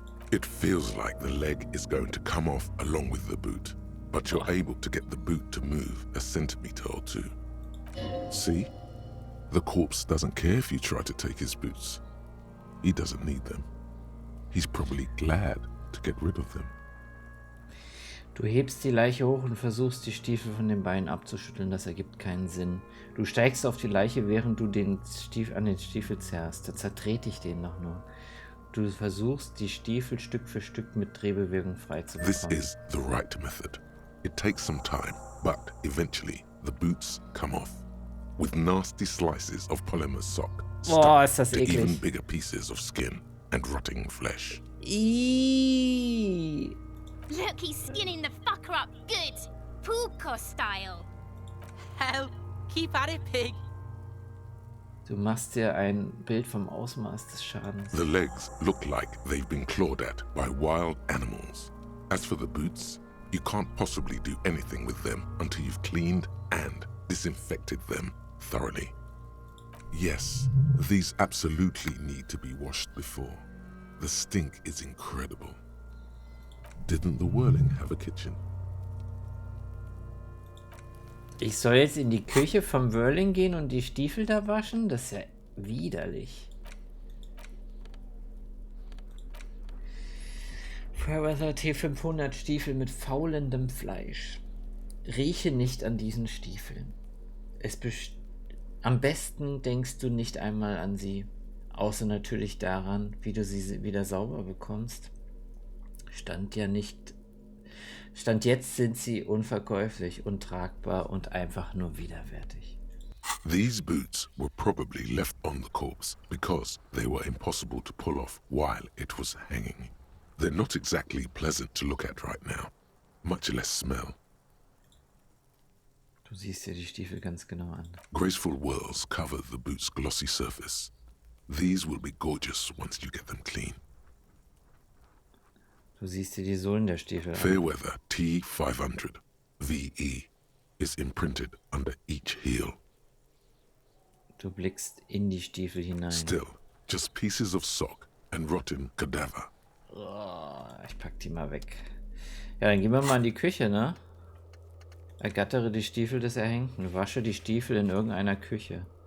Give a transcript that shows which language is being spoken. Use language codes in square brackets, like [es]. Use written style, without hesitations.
[en] It feels like the leg is going to come off along with the boot, but you're able to get the boot to move a centimeter or two. See? The corpse doesn't care if you try to take his boots. He doesn't need them. He's probably glad to get rid of them. [de] Du hebst die Leiche hoch und versuchst, die Stiefel von den Beinen abzuschütteln. Das ergibt keinen Sinn. Du steigst auf die Leiche, während du an den Stiefel zerrst. Da zertrete ich den noch nur. Du versuchst, die Stiefel Stück für Stück mit Drehbewegung freizubekommen. [en] This is the right method. It takes some time, but eventually the boots come off. With nasty slices of polymer sock stuck to even bigger pieces of skin and rotting flesh. Eeeeee. Look, he's skinning the fucker up good. Pulko style. Hell, keep at it, pig. [de] Du machst dir ein Bild vom Ausmaß des Schadens. [en] The legs look like they've been clawed at by wild animals. As for the boots, you can't possibly do anything with them until you've cleaned and disinfected them thoroughly. Yes, these absolutely need to be washed before. The stink is incredible. Didn't the Whirling have a kitchen? [de] Ich soll jetzt in die Küche vom Whirling gehen und die Stiefel da waschen? Das ist ja widerlich. Fairweather T500 Stiefel mit faulendem Fleisch. Rieche nicht an diesen Stiefeln. Am besten denkst du nicht einmal an sie. Außer natürlich daran, wie du sie wieder sauber bekommst. Stand jetzt sind sie unverkäuflich, untragbar und einfach nur widerwärtig. [en] These boots were probably left on the corpse because they were impossible to pull off while it was hanging. They're not exactly pleasant to look at right now, much less smell. [de] Du siehst dir die Stiefel ganz genau an. [en] Graceful whirls cover the boot's glossy surface. These will be gorgeous once you get them clean. [de] Du siehst dir die Sohlen der Stiefel an. [en] Fairweather T500 VE is imprinted under each heel. [de] Du blickst in die Stiefel hinein. [en] Still, just pieces of sock and rotten cadaver. [de] Oh, ich pack die mal weg. Ja, dann gehen wir mal in die Küche, ne? Ergattere die Stiefel des Erhängten. Wasche die Stiefel in irgendeiner Küche.